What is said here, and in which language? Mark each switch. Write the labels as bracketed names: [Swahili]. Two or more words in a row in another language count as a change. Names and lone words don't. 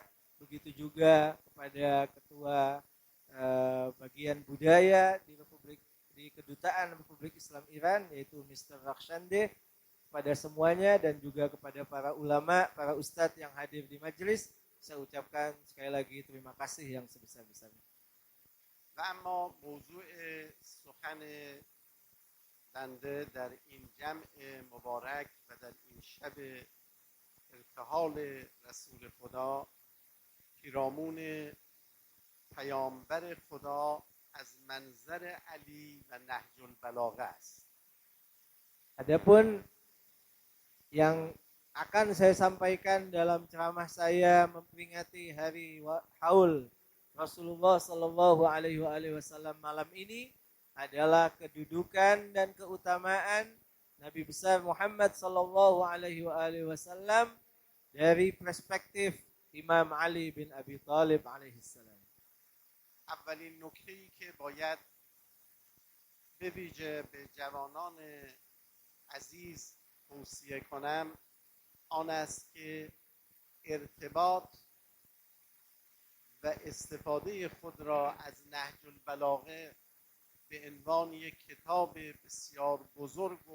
[Indonesian] Begitu juga kepada Ketua bagian budaya di Kedutaan Republik Islam Iran yaitu Mr. Rakhshande. Kepada semuanya dan juga kepada para ulama, para ustadz yang hadir di majelis, saya ucapkan sekali lagi terima kasih yang sebesar-besarnya. [Persian] و اما موضوع سخن بنده در این جمع مبارک و در این شب ارتحال رسول خدا پیرامون پیامبر خدا از منظر علی و نهج البلاغه است. [Indonesian] Adapun yang akan saya sampaikan dalam ceramah saya memperingati hari haul Rasulullah [Arabic] صلى الله عليه وسلم [Indonesian] malam ini adalah kedudukan dan keutamaan Nabi besar Muhammad [Arabic] صلى الله عليه وسلم [Indonesian] dari perspektif Imam Ali bin Abi Thalib alaihissalam. [Persian] اولین نکته‌ای که باید به ویژه به جوانان عزیز توصیه کنم آن است که ارتباط و استفاده خود را از نهج البلاغه به عنوان یک کتاب بسیار بزرگ